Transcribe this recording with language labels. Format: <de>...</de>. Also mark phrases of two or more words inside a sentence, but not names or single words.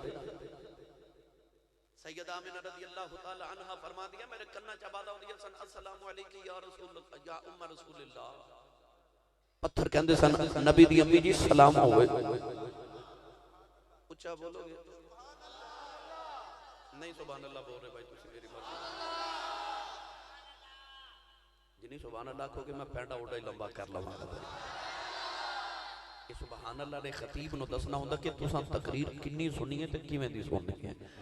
<pa>سیدہ آمنہ</pa> <ar>رضي الله تعالى عنها</ar> <pa>فرما دیا میرے کناں چ آواز آؤندی سن</pa> <ar>السلام عليكم يا رسول يا أم رسول الله</ar> <pa>پتھر کہندے سن نبی دی امی جی سلام ہووے اچا بولو گے نہیں</pa> <ar>سبحان الله</ar> <pa>بول رہے بھائی تسی میری مرضی جنی</pa> <ar>سبحان الله</ar> <pa>کہو گے میں پینڈا اڑا ہی لمبا کر لواں گا بھائی یہ</pa> <ar>سبحان الله</ar> <pa>نے خطیب نوں دسنا ہوندا کہ تساں تقریر کنی سنی ہے تے کیویں دی سننی ہے</pa>